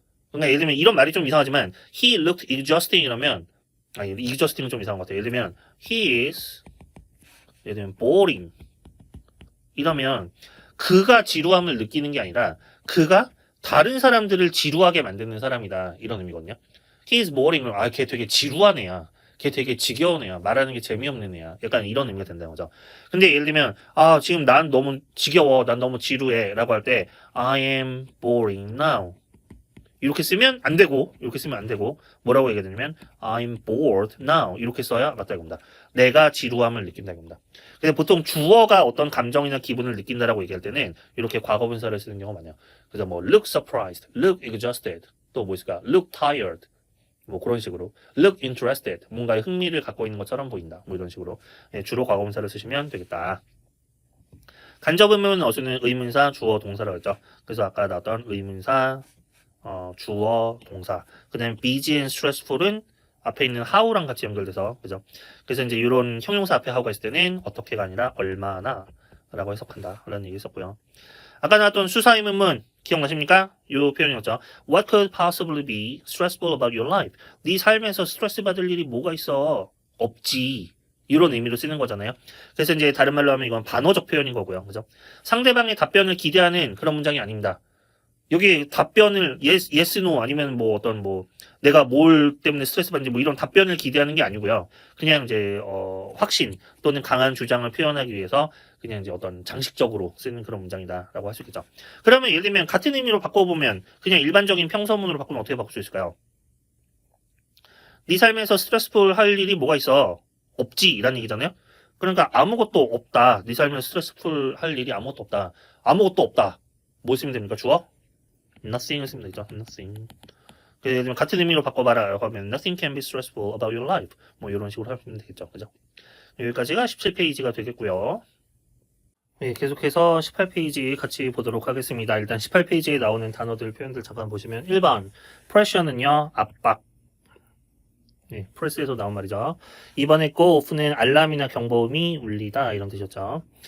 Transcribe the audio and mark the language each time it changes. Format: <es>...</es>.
<ko>그러니까 예를 들면 이런 말이 좀 이상하지만</ko> <en>he looked exhausting</en> <ko>이러면 exhausting은 좀 이상한 것 같아요. 예를 들면</ko> <en>he is</en> <ko>예를 들면 boring 이러면 그가 지루함을 느끼는 게 아니라 그가 다른 사람들을 지루하게 만드는 사람이다 이런 의미거든요.</ko> <en>He is boring.</en> <ko>걔 되게 지루한 애야. 걔 되게 지겨운 애야. 말하는 게 재미없는 애야. 약간 이런 의미가 된다는 거죠. 근데 예를 들면 지금 난 너무 지겨워. 난 너무 지루해. 라고 할 때</ko> <en>I am boring now.</en> <ko>이렇게 쓰면 안 되고 이렇게 쓰면 안 되고 뭐라고 얘기해야 되냐면</ko> <en>I'm bored now.</en> <ko>이렇게 써야 맞다 이겁니다. 내가 지루함을 느낀다 이겁니다. 근데 보통 주어가 어떤 감정이나 기분을 느낀다라고 얘기할 때는 이렇게 과거분사를 쓰는 경우가 많아요. 그래서 뭐</ko> <en>look surprised, look exhausted,</en> <ko>또 뭐 있을까?</ko> <en>look tired.</en> <ko>뭐 그런 식으로</ko> <en>look interested</en> <ko>뭔가에 흥미를 갖고 있는 것처럼 보인다 뭐 이런 식으로 주로 과거분사를 쓰시면 되겠다. 간접의문 어순은 의문사 주어 동사라고 했죠. 그래서 아까 나왔던 의문사 주어 동사 그 다음에</ko> <en>busy and stressful</en> <ko>은 앞에 있는 how랑 같이 연결돼서 그죠. 그래서 이제 이런 형용사 앞에 how가 있을 때는 어떻게가 아니라 얼마나 라고 해석한다 라는 얘기 있었고요. 아까 나왔던 수사의문문 기억나십니까? 이 표현이었죠.</ko> <en>What could possibly be stressful about your life?</en> <ko>네 삶에서 스트레스 받을 일이 뭐가 있어? 없지. 이런 의미로 쓰는 거잖아요. 그래서 이제 다른 말로 하면 이건 반어적 표현인 거고요. 그죠? 상대방의 답변을 기대하는 그런 문장이 아닙니다. 여기 답변을 yes, no 아니면 뭐 어떤 뭐 내가 뭘 때문에 스트레스 받는지 뭐 이런 답변을 기대하는 게 아니고요. 그냥 이제 확신 또는 강한 주장을 표현하기 위해서 그냥 이제 어떤 장식적으로 쓰는 그런 문장이다라고 할 수 있겠죠. 그러면 예를 들면 같은 의미로 바꿔보면 그냥 일반적인 평서문으로 바꾸면 어떻게 바꿀 수 있을까요? 네 삶에서 스트레스풀 할 일이 뭐가 있어? 없지 이라는 얘기잖아요. 그러니까 아무것도 없다. 네 삶에서 스트레스풀 할 일이 아무것도 없다. 아무것도 없다. 뭐 쓰면 됩니까? 주어? nothing을 쓰면 되죠.</ko> <en>nothing.</en> <ko>예를 들면 같은 의미로 바꿔봐라 하면</ko> <en>nothing can be stressful about your life.</en> <ko>뭐 이런 식으로 하면 되겠죠. 그죠? 여기까지가 17페이지가 되겠고요. 네, 계속해서 18페이지 같이 보도록 하겠습니다. 일단 18페이지에 나오는 단어들, 표현들 잠깐 보시면 1번 pressure는요, 압박. 네, 프레스에서 나온 말이죠. 2번에 go off는 알람이나 경보음이 울리다 이런 뜻이었죠.</ko>